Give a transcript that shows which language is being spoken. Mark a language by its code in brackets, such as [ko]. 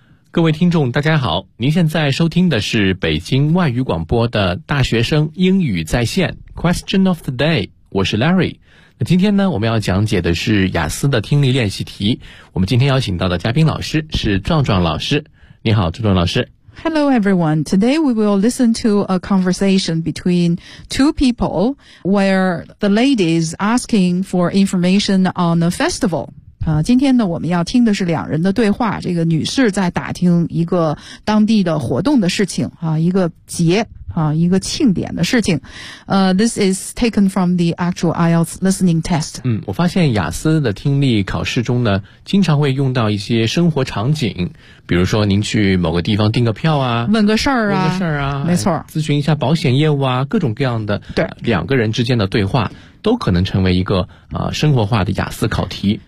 [zh] 各位听众大家好，您现在收听的是北京外语广播的大学生英语在线 Question of the day， 我是 Larry。今天呢，我们要讲解的是雅思的听力练习题。我们今天邀请到的嘉宾老师是壮壮老师。你好，壮壮老师。 [en] Hello, everyone. Today we will listen to a conversation between two people where the lady is asking for information on a festival. [zh] 今天呢我们要听的是两人的对话，这个女士在打听一个当地的活动的事情啊，一个节啊，一个庆典的事情。 [en] This is taken from the actual IELTS listening test. [zh] 嗯，我发现雅思的听力考试中呢经常会用到一些生活场景，比如说您去某个地方订个票啊，问个事儿啊，问个事儿啊，没错，咨询一下保险业务啊，各种各样的，对，两个人之间的对话都可能成为一个生活化的雅思考题。